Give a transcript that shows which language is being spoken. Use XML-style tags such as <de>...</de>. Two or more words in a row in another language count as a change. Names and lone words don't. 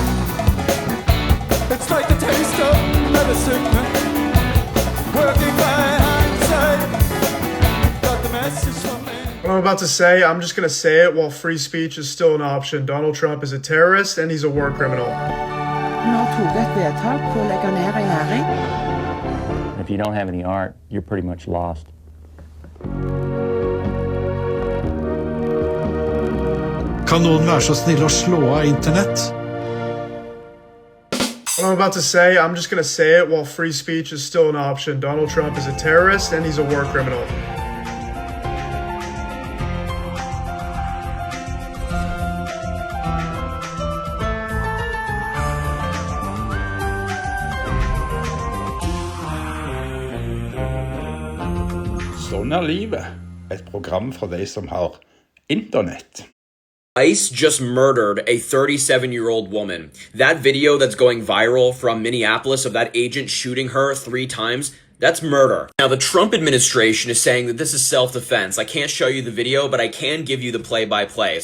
<en>It's like the taste of medicine, working by hindsight. Got the message from me. What I'm about to say, I'm just gonna say it while free speech is still an option. Donald Trump is a terrorist and he's a war criminal.</en> <no>Nå tok et vedtak på å legge ned regjering.</no> <en>If you don't have any art, you're pretty much lost.</en> <no>Kan noen være så snill å slå av internett?</no> <en>What I'm about to say, I'm just gonna say it while free speech is still an option. Donald Trump is a terrorist and he's a war criminal.</en> <no>Sånn er livet. Et program for deg som har internett.</no> <en>ICE just murdered a 37-year-old woman. That video that's going viral from Minneapolis of that agent shooting her 3 times, that's murder. Now, the Trump administration is saying that this is self-defense. I can't show you the video, but I can give you the play-by-play.</en>